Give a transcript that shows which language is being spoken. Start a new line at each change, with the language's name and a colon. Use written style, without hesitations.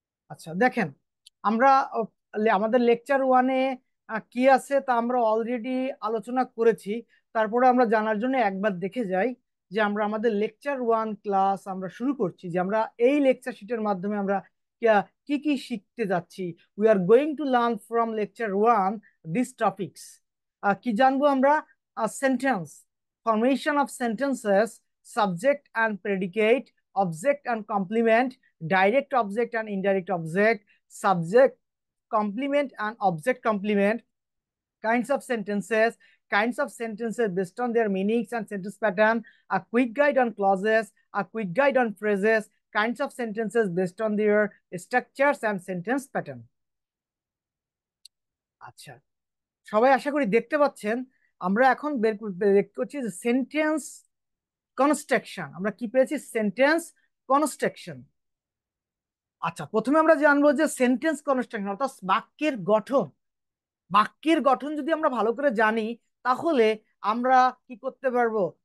Bangla: আচ্ছা দেখেন, আমরা আমাদের লেকচার ওয়ানে কি আছে তা আমরা অলরেডি আলোচনা করেছি। তারপরে আমরা জানার জন্য একবার দেখে যাই যে আমরা আমাদের লেকচার ওয়ান ক্লাস আমরা শুরু করছি, যে আমরা এই লেকচার শিটের মাধ্যমে আমরা কি কি শিখতে যাচ্ছি।
English: We are going to learn from lecture one this topics.
Bangla: কি জানবো আমরা?
English: Sentence, formation of sentences, subject and predicate, object and complement, direct object and indirect object, subject complement and object complement, kinds of sentences based on their meanings and sentence pattern, a quick guide on clauses, a quick guide on phrases, kinds of sentences based on their structures and sentence pattern.
Bangla: আচ্ছা, সবাই আশা করি দেখতে পাচ্ছেন। আমরা এখন বের করছি যে সেন্টেন্স কনস্ট্রাকশন। আমরা কি পেয়েছি? Sentence construction. আচ্ছা, প্রথমে আমরা জানবো যে সেন্টেন্স কনস্ট্রাকশন অর্থাৎ বাক্যের গঠন। বাক্যের গঠন যদি আমরা ভালো করে জানি, তাহলে আমরা কি করতে পারবো?